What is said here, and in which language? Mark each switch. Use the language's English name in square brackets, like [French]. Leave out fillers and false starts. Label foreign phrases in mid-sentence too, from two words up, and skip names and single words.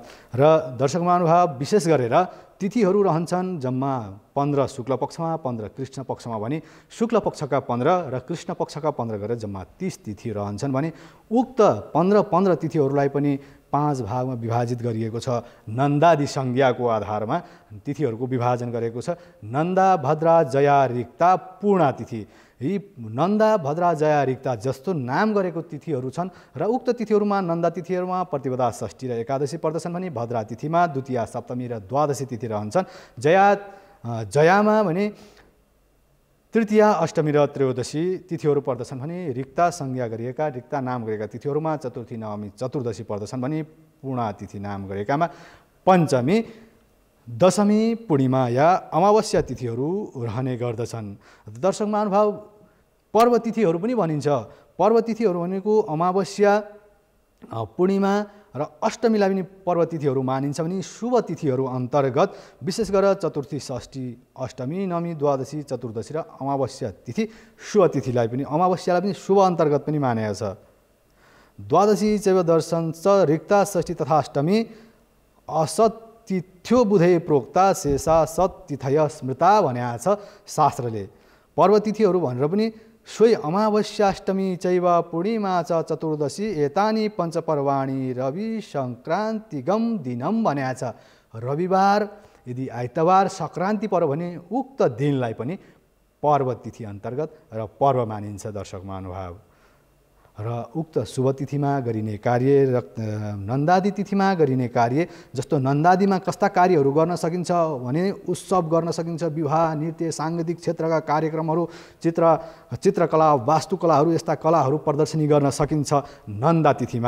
[Nepali] र दर्शक महानुभाव विशेष गरेर तिथिहरू रहन्छन् जम्मा 15 शुक्ल पक्षमा, 15 कृष्ण पक्षमा भने शुक्ल पक्षका 15 र कृष्ण पक्षका 15 गरेर जम्मा 30 तिथि रहन्छन् भने उक्त 15 तिथिहरूलाई पनि 5 भागमा विभाजित गरिएको छ। नन्दादि संज्ञाको आधारमा तिथिहरूको विभाजन गरेको छ। नन्दा, भद्रा, जया, रिक्ता, पूर्णा तिथि। यी नन्दा, भद्रा, जया, रिक्ता जस्तो नाम गरेको तिथिहरू छन् र उक्त तिथिहरूमा नन्दा तिथिहरूमा प्रतिपदा, षष्ठी र एकादशी पर्दछन् भने भद्रा तिथिमा द्वितीया, सप्तमी र द्वादशी तिथि रहन्छन्। जयामा भने तृतीया, अष्टमी र त्रयोदशी तिथिहरू पर्दछन् भने रिक्ता संज्ञा गरिएका, रिक्ता नाम गरेका तिथिहरूमा चतुर्थी, नवमी, चतुर्दशी पर्दछन् भने पूर्णा तिथि नाम गरेकामा पञ्चमी, दशमी, पूर्णिमा या अमावस्या तिथिहरू रहने गर्दछन्। दर्शक महानुभाव पर्व तिथिहरू पनि भनिन्छ। पर्व तिथिहरू भनेको अमावस्या, पूर्णिमा र अष्टमीलाई पनि पर्व तिथिहरू मानिन्छ भने शुभ तिथिहरू अन्तर्गत विशेष गरेर चतुर्थी, षष्ठी, अष्टमी, नवमी, द्वादशी, चतुर्दशी र अमावस्या तिथि शुभ तिथिलाई पनि, अमावस्यालाई पनि शुभ अन्तर्गत पनि मानेको छ। [Sanskrit] द्वादशी चैव दर्शन च रिक्ता, षष्ठी तथा अष्टमी असतिथ्यो बुधे प्रोक्ता शेषा सत्तिथय स्मृता [Nepali] भनेको छ शास्त्रले। पर्व तिथिहरू भनेर पनि सोही [Sanskrit] अमावस्याष्टमी चैव पूर्णिमा च चतुर्दशी एतानि पञ्चपर्वाणि रवि सङ्क्रान्तिगम दिनम [Nepali] भनेको छ। रविवार यदि आइतबार सङ्क्रान्ति पर्व भने उक्त दिनलाई पनि पर्व तिथि अन्तर्गत र पर्व मानिन्छ दर्शक महानुभाव। र उक्त शुभ तिथिमा गरिने कार्य र नन्दादि तिथिमा गरिने कार्य जस्तो नन्दादिमा कस्ता कार्यहरू गर्न सकिन्छ भने उत्सव गर्न सकिन्छ, विवाह, नृत्य, साङ्गीतिक क्षेत्रका कार्यक्रमहरू, चित्रकला, वास्तुकलाहरू, यस्ता कलाहरू प्रदर्शनी गर्न सकिन्छ नन्दा तिथिमा।